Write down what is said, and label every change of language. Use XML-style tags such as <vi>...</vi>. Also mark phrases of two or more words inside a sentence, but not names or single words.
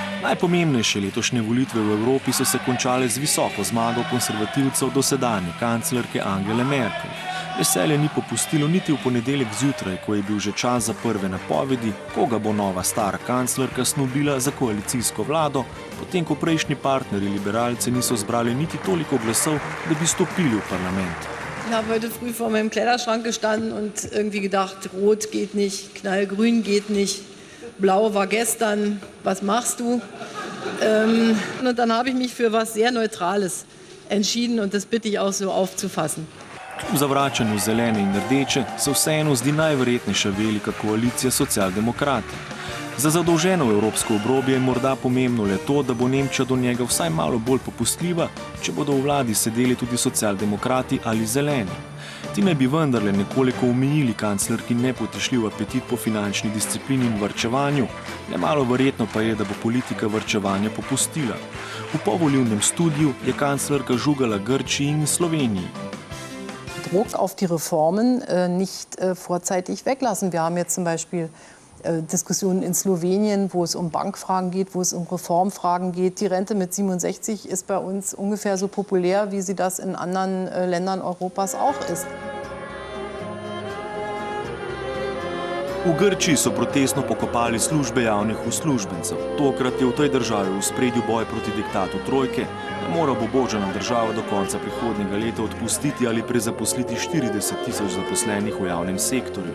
<sl>Najpomembnejše letošnje volitve v Evropi so se končale z visoko zmago konservativcev dosedanje kanclerke Angele Merkel. Veselje ni popustilo niti v ponedeljek zjutraj, ko je bil že čas za prve napovedi, koga bo nova stara kanclerka snubila za koalicijsko vlado, potem ko prejšnji partnerji liberalci niso zbrali niti toliko glasov, da bi stopili v parlament.</sl> <de>Ich habe heute früh vor meinem Kleiderschrank gestanden und irgendwie gedacht, rot geht nicht, knallgrün geht nicht, blau war gestern, was machst du? Und dann habe ich mich für was sehr Neutrales entschieden und das bitte ich auch so aufzufassen.</de> <sl>V zavračanju zelene in rdeče se vseeno zdi najverjetnejša velika koalicija socialdemokrati. Za zadolženo evropsko obrobje je morda pomembno le to, da bo Nemčija do njega vsaj malo bolj popustljiva, če bodo v vladi sedeli tudi socialdemokrati ali zeleni. Ti naj bi vendarle nekoliko omejili kanclerki nepotešljiv apetit po finančni disciplini in varčevanju, nemalo verjetno pa je, da bo politika varčevanja popustila. V povolilnem studiju je kanclerka žugala Grčiji in Sloveniji.</sl> <de>Druck auf die Reformen nicht vorzeitig weglassen. Wir haben jetzt zum Beispiel Diskussionen in Slowenien, wo es Bankfragen geht, wo es Reformfragen geht. Die Rente mit 67 ist bei uns ungefähr so populär, wie sie das in anderen Ländern Europas auch ist.</de> <sl>V Grčiji so protestno pokopali službe javnih uslužbencev. Tokrat je v tej državi v spredju boj proti diktatu trojke, da mora obubožana država do konca prihodnjega leta odpustiti ali prezaposliti 40.000 zaposlenih v javnem sektorju.</sl>